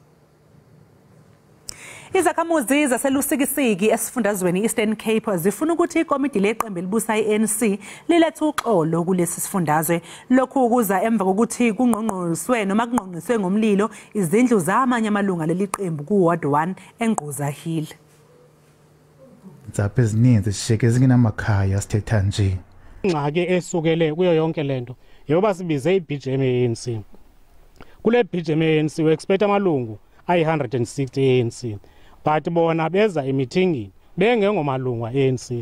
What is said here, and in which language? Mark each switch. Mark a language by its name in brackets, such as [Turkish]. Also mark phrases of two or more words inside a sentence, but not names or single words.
[Zulu] Izakhamuzi zaselusikisiki esifundazweni Eastern Cape zifuna ukuthi ikomiti leqembu elibusa iANC lilethe uxolo kulesi sifundazwe. Lokhu kuza emva kokuthi kungqongqoswe noma kungqongqiswe ngomlilo izindlu zamanye amalunga leliqembu kuWard 1 eNgquza Hill. [Xhosa] Zaphe ezininzi sisheke zingenamakhaya sithetha nje. Ingxaki esukele kuyo yonke lento yoba sibize iBGM ANC. Kule BGM ANC [English] we expect [Xhosa] amalungu ayi160 ANC. But bona beza emeeting bengengomalungu ANC.